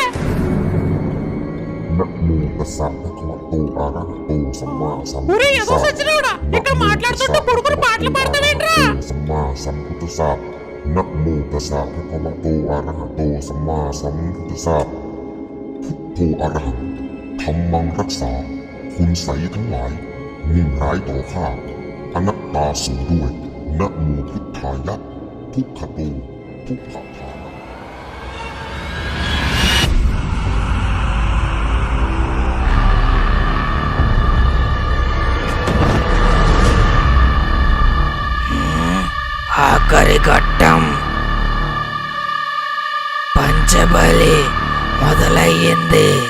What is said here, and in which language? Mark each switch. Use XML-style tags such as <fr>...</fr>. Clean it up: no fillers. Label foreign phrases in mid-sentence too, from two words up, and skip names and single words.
<te>ఒరే ఏదో సచ్చినోడా, ఇక్కడ మాట్లాడుతుంటే కొడుకుని పాటలు పాడతావేంట్రా?</te> <pi>నమో తస్సా భగవతో అర్హతో సమ్మా సంబుద్ధస్సా. పుట్టో అర్హం ధమ్మం రక్షా</pi> <th>คุณใสยทั้งหลายมุ่งร้ายต่อข้า</th> <pi>อนัตตา</pi> <th>สูด้วย</th> <pi>นะโมพุทธายะทุกขโตทุกขทานะ</pi> <te>ఆఖరి ఘట్టం పంచబలి మొదలయ్యింది.</te>